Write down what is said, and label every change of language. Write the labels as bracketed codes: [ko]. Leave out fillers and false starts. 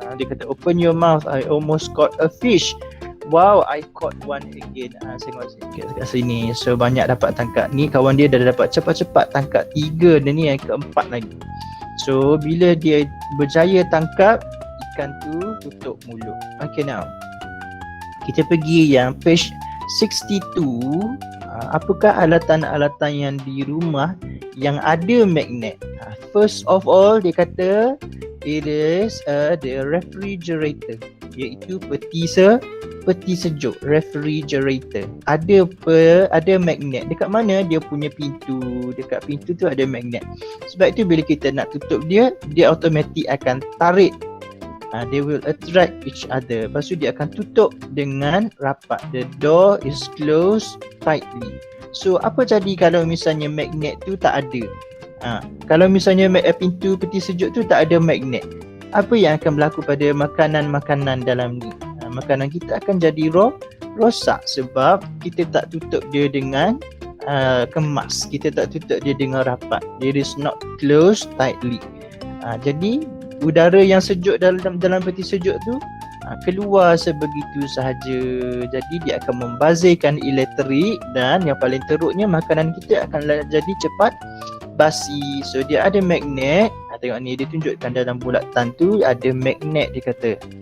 [ms] Dia kata [en] open your mouth, I almost caught a fish. Wow, I caught one again. [ms] Tengok sikit kat sini. So banyak dapat tangkap. Ni kawan dia dah dapat cepat-cepat tangkap 3 dan ni yang keempat lagi. So bila dia berjaya tangkap, ikan tu tutup mulut. [en] Okay, now [ms] kita pergi yang page 62. Apakah alatan-alatan yang di rumah yang ada magnet? [en] First of all, [ms] dia kata [en] it is the refrigerator, [ms] iaitu peti sejuk, [en] refrigerator. [ms] Ada magnet. Dekat mana dia punya pintu? Dekat pintu tu ada magnet. Sebab itu bila kita nak tutup dia automatik akan tarik. [en] They will attract each other. [ms] Lepas tu dia akan tutup dengan rapat. [en] The door is closed tightly. [ms] So apa jadi kalau misalnya magnet tu tak ada? Kalau misalnya pintu peti sejuk tu tak ada magnet, apa yang akan berlaku pada makanan-makanan dalam ni? Makanan kita akan jadi rosak sebab kita tak tutup dia dengan kemas. Kita tak tutup dia dengan rapat. [en] It is not closed tightly. [ms] Jadi udara yang sejuk dalam peti sejuk tu keluar sebegitu sahaja. Jadi dia akan membazirkan elektrik dan yang paling teruknya makanan kita akan jadi cepat basi. So dia ada magnet. Tengok ni dia tunjukkan dalam bulatan tu ada magnet dia kata.